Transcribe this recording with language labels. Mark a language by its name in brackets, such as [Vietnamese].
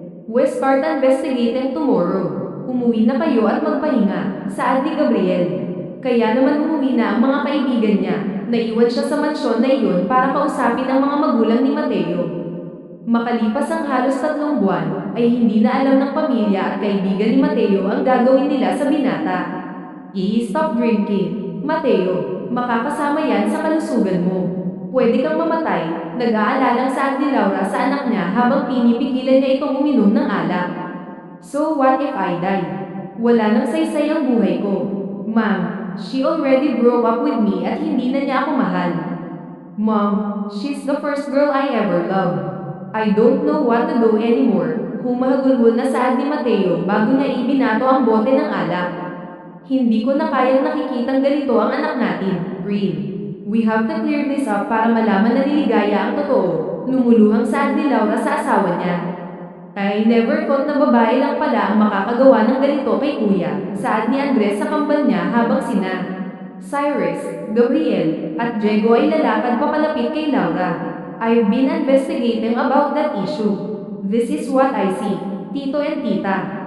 [English] We'll start investigating tomorrow. [Filipino] Umuwi na kayo at magpahinga, saad ni Gabriel. Kaya naman umuwi na ang mga kaibigan niya, naiwan siya sa mansyon na iyon para kausapin ang mga magulang ni Mateo. Makalipas ang halos 3 buwan, ay hindi na alam ng pamilya at kaibigan ni Mateo ang gagawin nila sa binata. [English] I-stop drinking. [Filipino] Mateo, makakasama yan sa kalusugan mo. Pwede kang mamatay, nag-aalalang saad ni Laura sa anak niya habang pinipigilan niya itong uminom ng alak. [English] So what if I die? [Filipino] Wala nang saysay ang buhay ko. [English] Ma'am, she already broke up with me [Filipino] at hindi na niya ako mahal. [English] Mom, she's the first girl I ever loved. I don't know what to do anymore. [Filipino] Humahagulhol na saad ni Mateo bago niya ibinato ang bote ng alak. Hindi ko na kayang nakikitang ganito ang anak natin, Real. [English] We have to clear this up [Filipino] para malaman na niligaya ang totoo. Lumuluhang saad ni Laura sa asawa niya. [English] I never thought [Filipino] na babae lang pala ang makakagawa ng ganito kay kuya, saad ni Andres sa kambal niya habang sina Cyrus, Gabriel, at Diego ay lalakad papalapit kay Laura. [English] I've been investigating about that issue. This is what I see, Tito and Tita.